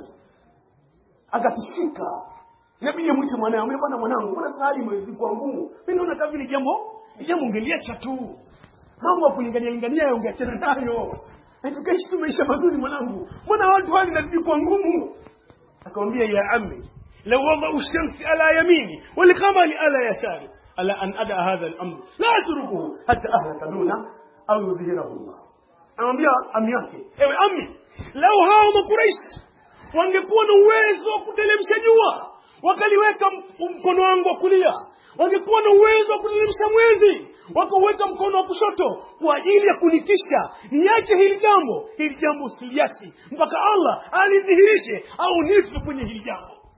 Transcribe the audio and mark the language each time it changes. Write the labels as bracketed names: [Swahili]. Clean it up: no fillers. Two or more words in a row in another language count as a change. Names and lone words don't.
[Swahili] Akatishika. Inabidi mwite mwanae, bwana mwanangu, mbona sahali imezikuwa ngumu? Mimi naona kama vile jambo ungeliacha tu. Mambo ya kulingania ungeachana nayo. Tukaishi tu maisha mazuri mwanangu. Mbona watu hali inazikuwa ngumu? Akamwambia [Arabic] يا عمي, لو وضعوا الشمس على يميني والقمر على يساري على أن أدع هذا الأمر لا أتركه حتى أهلك دونه أو يظهره الله. [Swahili] Anamwambia ammi yake, ewe ammi, lau hao Makuraish wangekuwa na uwezo wa kutelemsha jua, wakaliweka mkono wangu wa kulia, wangekuwa na uwezo wa kutelemsha mwezi, wakaweka mkono wa kushoto kwa ajili ya kunitisha niache hili jambo usiliachi mpaka Allah alidhihirishe au nife kwenye hili jambo.